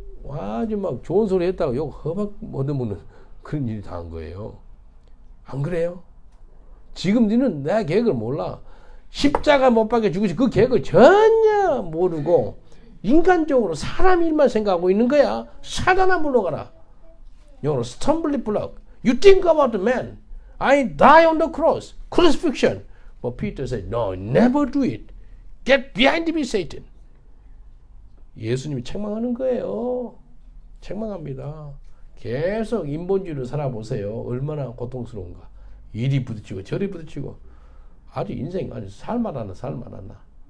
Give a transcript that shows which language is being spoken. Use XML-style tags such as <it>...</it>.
<ko>아주 막 좋은 소리 했다고 욕 허박 얻어먹는 그런 일이 당한 거예요. 안 그래요? 지금 너는 내 계획을 몰라. 십자가 못 박혀 죽으시 그 계획을 전혀 모르고 인간적으로 사람 일만 생각하고 있는 거야. 사단아 물러가라.</ko> <en>영어로 stumbling block. You think about the man. I die on the cross. Crucifixion. But Peter said, no, never do it. Get behind me, Satan.</en> <ko>예수님이 책망하는 거예요. 책망합니다. 계속 인본주의로 살아보세요. 얼마나 고통스러운가. 이리 부딪히고 저리 부딪히고 아주 인생 아주 살만하나.</ko>